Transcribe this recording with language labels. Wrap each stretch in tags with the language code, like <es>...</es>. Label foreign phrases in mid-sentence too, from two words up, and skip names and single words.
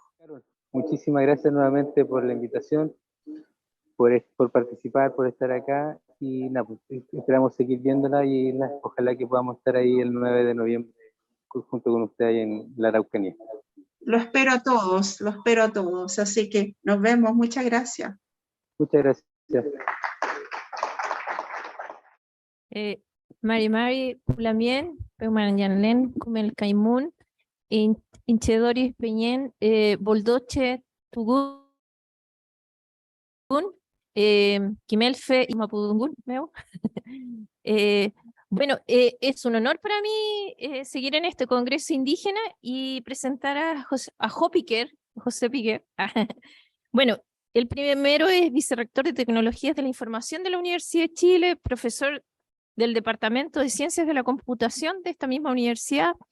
<es>Muchísimas gracias nuevamente por la invitación, por participar, por estar acá, y nada, pues, esperamos seguir viéndola, y ojalá que podamos estar ahí el 9 de noviembre junto con usted ahí en la Araucanía. Lo espero a todos, así que nos vemos, muchas gracias. Muchas gracias.</es> <arn>Mari Pulamien, Peumanyanlen, Kumel Kaimun, Inchedoris Peñen, Boldoche Tugun, Kimelfe</arn> <es>y Mapudungun, bueno, es un honor para mí seguir en este congreso indígena y presentar a José Piquer. Bueno, el primero es vicerrector de Tecnologías de la Información de la Universidad de Chile, profesor del Departamento de Ciencias de la Computación de esta misma universidad.</es>